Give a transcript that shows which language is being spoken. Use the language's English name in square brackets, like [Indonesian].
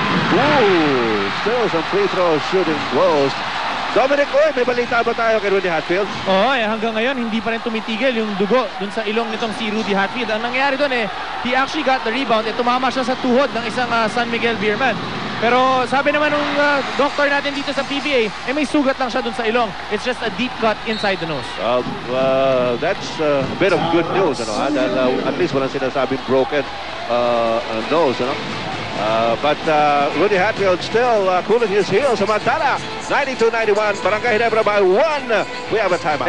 [English] Ooh, still some free throw shooting close. [Filipino] Dominic, may balita ba tayo kay Rudy Hatfield? Oo, hanggang ngayon hindi pa rin tumitigil yung dugo dun sa ilong nitong si Rudy Hatfield. Ang nangyari dun [English] he actually got the rebound. [Filipino] Tumama siya sa tuhod ng isang San Miguel Beerman. Pero sabi naman ng doctor natin dito sa PBA, may sugat lang siya dun sa ilong. [English] It's just a deep cut inside the nose. That's a bit of good news, ano? [Filipino] Dahil at least walang sinasabing broken nose, ano? [English] But Rudy Hatfield still cooling his heels. Samantala, 92-91, Barangay Ginebra by 1. We have a timeout.